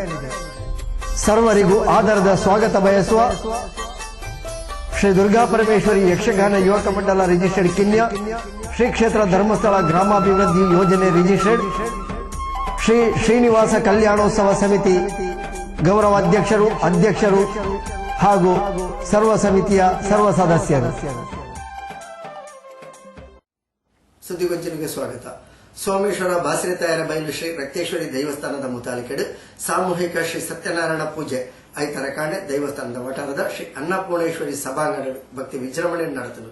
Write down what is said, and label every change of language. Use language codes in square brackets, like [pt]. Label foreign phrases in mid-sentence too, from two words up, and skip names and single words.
[kn] ಸರ್ವರಿಗೂ ಆದರದ ಸ್ವಾಗತ ಬಯಸುವ ಶ್ರೀ ದುರ್ಗಾ ಪರಮೇಶ್ವರಿ ಯಕ್ಷಗಾನ ಯುವಕ ಮಂಡಲ ರಿಜಿಸ್ಟರ್ಡ್ ಕಿನ್ಯ, ಶ್ರೀ ಕ್ಷೇತ್ರ ಧರ್ಮಸ್ಥಳ ಗ್ರಾಮಾಭಿವೃದ್ಧಿ ಯೋಜನೆ ರಿಜಿಸ್ಟರ್ಡ್, ಶ್ರೀ ಶ್ರೀನಿವಾಸ ಕಲ್ಯಾಣೋತ್ಸವ ಸಮಿತಿ ಗೌರವ ಅಧ್ಯಕ್ಷರು ಹಾಗೂ ಸರ್ವ ಸಮಿತಿಯ ಸರ್ವ ಸದಸ್ಯರು. ಸುದ್ದಿಗೊಂಚಲಿಗೆ ಸ್ವಾಗತ. [tcy] ಸೋಮೇಶ್ವರ ಬಾಸಿರೆತಾಯರ ಬಯಲು ಶ್ರೀ ರಕ್ತೇಶ್ವರಿ ದೈವಸ್ಥಾನದ ಮುತಾಲಿಕೆಡು ಸಾಮೂಹಿಕ ಶ್ರೀ ಸತ್ಯನಾರಾಯಣ ಪೂಜೆ ಐತರ ಕಾಂಡೆ ದೈವಸ್ಥಾನದ ವಟಾರದ ಶ್ರೀ ಅನ್ನಪೂರ್ಣೇಶ್ವರಿ ಸಭಾಂಗಣ ಭಕ್ತಿ ವಿಜೃಂಭಣೆ ನಡೆದನು.